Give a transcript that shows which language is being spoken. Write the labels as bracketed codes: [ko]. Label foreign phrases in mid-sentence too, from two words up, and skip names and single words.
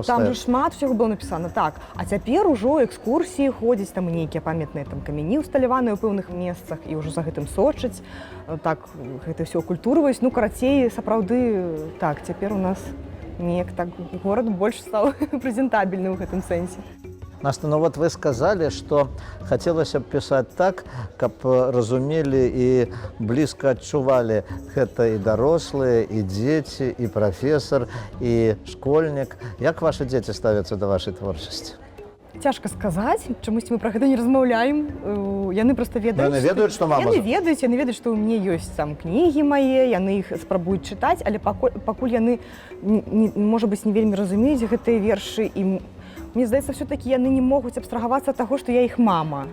[be] Там жа шмат усяго было напісана, так. А цяпер ужо экскурсіі ходзяць, там нейкія памятныя там камяні ўсталяваныя ў пэўных месцах, і ўжо за гэтым сочаць. Так, гэта ўсё культурваюць. Ну, карацей, сапраўды, так, цяпер у нас неяк так горад больш стаў прэзентабельны ў гэтым сэнсе. [ru] Настя, ну вот вы сказали, что хотелось бы писать так, [be] каб разумели и близко адчували гэта [ru] и дорослые, и дети, и профессор, и школьник. [be] Як [ru] ваши дети [be] ставятся до вашей творчасці? Цяжка сказаць, чамусьці мы пра гэта не размаўляем. Яны проста ведаюць. Яны ведаюць, што мама... Яны ведаюць, што ў мяне ёсць там кнігі мае, яны іх спрабуюць чытаць, але пакуль яны, можа быць, не вельмі разумеюць гэтыя вершы, і мне здаецца, все-таки яны не могуць абстрагавацца ад таго, што я іх мама.